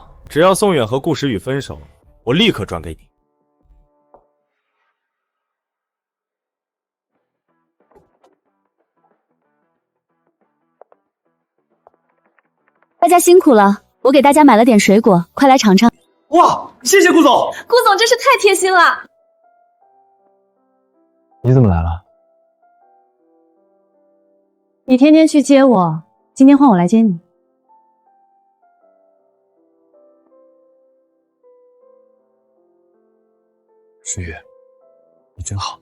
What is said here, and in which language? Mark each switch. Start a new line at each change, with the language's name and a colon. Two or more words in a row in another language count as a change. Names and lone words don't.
Chinese: 只要宋遠和顧時雨分手，我立刻轉給你。大家辛苦了，我給大家買了點水果，快來嘗嘗。哇，謝謝顧總！顧總真是太貼心了。你怎麼來了？你天天去接我，今天換我來接你。时雨，你真好。